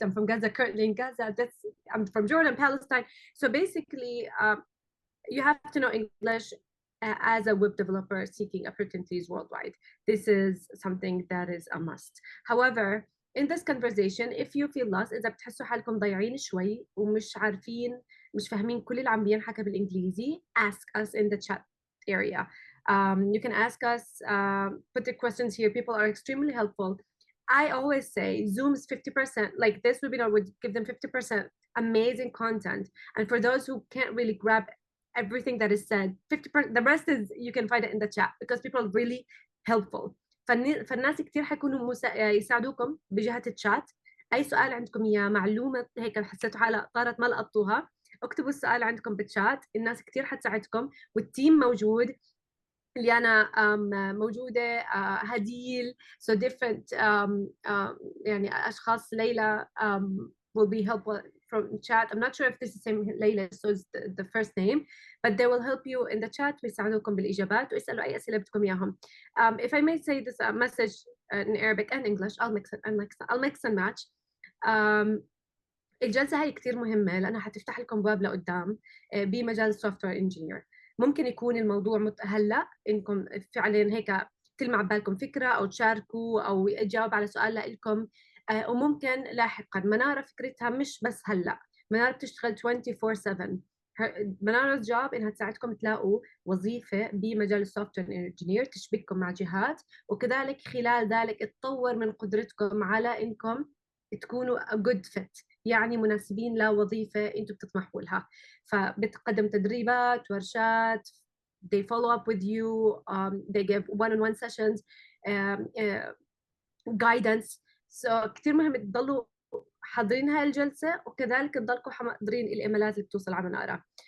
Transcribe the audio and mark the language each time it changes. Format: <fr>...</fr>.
<en>I'm from Gaza, currently in Gaza. I'm from Jordan, Palestine. So basically, you have to know English as a web developer seeking opportunities worldwide. This is something that is a must. However, in this conversation, if you feel lost،</en> <ar>إذا بتحسوا حالكم ضايعين شوي ومش عارفين مش فاهمين كل اللي عم بينحكى بالإنجليزي</ar> <en>ask us in the chat area. You can ask us, put the questions here. People are extremely helpful. I always say Zoom's 50%, like this webinar would give them 50% amazing content. And for those who can't really grab everything that is said, 50%, the rest is you can find it in the chat because people are really helpful.</en> <ar>فالناس كتير حيكونوا يساعدوكم بجهة الشات. أي سؤال عندكم إياه، معلومة هيك حسيتوا حالة طارت ما لقطوها، اكتبوا السؤال عندكم بالشات، الناس كتير حتساعدكم والتيم موجود. اللي أنا موجودة، هديل،</ar> <en>so different</en> <ar>يعني أشخاص.</ar> <en>Layla will be helpful from chat. I'm not sure if this is the same Layla, so it's the first name, but they will help you in the chat</en> <ar>ويساعدوكم بالإجابات ويسألوا أي أسئلة بدكم إياهم.</ar> <en>If I may say this message in Arabic and English, I'll mix and match.</en> <ar>الجلسة هاي كتير مهمة لأنها حتفتح لكم باب لقدام بمجال السوفت وير انجينير. ممكن يكون الموضوع هلا انكم فعلا هيك تلمع ببالكم فكرة أو تشاركوا أو تجاوب على سؤال لكم، وممكن لاحقا. منارة فكرتها مش بس هلا، منارة بتشتغل 24/7. منارة جوب انها تساعدكم تلاقوا وظيفة بمجال السوفت وير انجينير تشبككم مع جهات، وكذلك خلال ذلك تطور من قدرتكم على انكم تكونوا</ar> <en>a good fit،</en> <ar>يعني مناسبين لوظيفة انتم بتطمحوا لها. فبتقدم تدريبات، ورشات،</ar> <en>they follow up with you, they give one-on-one sessions, guidance.</en> <ar>so كتير مهم تضلوا حاضرين هاي الجلسة، وكذلك تضلكم حاضرين الإيميلات اللي بتوصل على منارة.</ar>